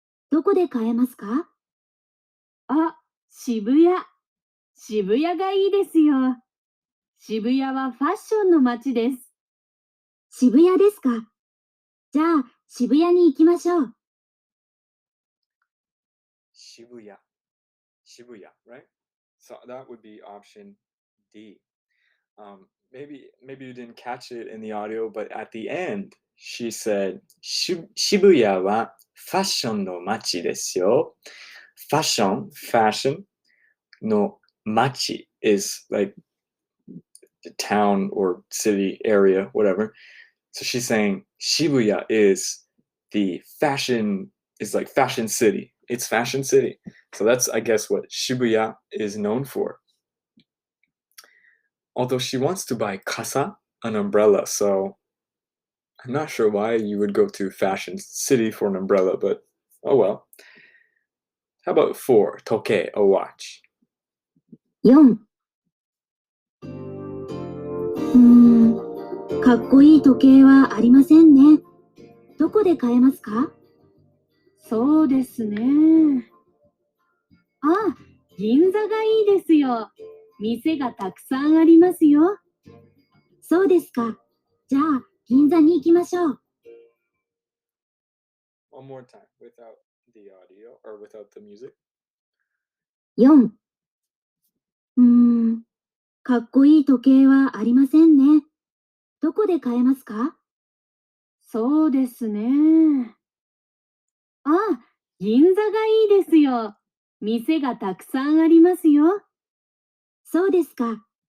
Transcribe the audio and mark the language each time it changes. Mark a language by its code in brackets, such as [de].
[ja] どこで買えますか？あ、渋谷。渋谷がいいですよ。渋谷はファッションの街です。渋谷ですか。じゃあ、渋谷に行きましょう。 [en] Shibuya. Shibuya, right? So that would be option D. Maybe you didn't catch it in the audio, but at the end, she said, [ja] Shibuya wa fashion no machi desu yo. [en] Fashion no machi is like the town or city area, whatever. So she's saying Shibuya is like fashion city. It's fashion city. So that's, I guess, what Shibuya is known for. Although she wants to buy kasa, an umbrella, so I'm not sure why you would go to fashion city for an umbrella, but oh well. How about 4, toke, a watch? [ja] 4、かっこいい時計はありませんね。どこで買えますか？そうですね。あ、銀座がいいですよ。店がたくさんありますよ。そうですか。じゃあ、銀座に行きましょう。 One more time, without the audio or without the music. 4、かっこいい時計はありませんね。どこで買えますか？そうですね。あ、銀座がいいですよ。店がたくさんありますよ。そうですか。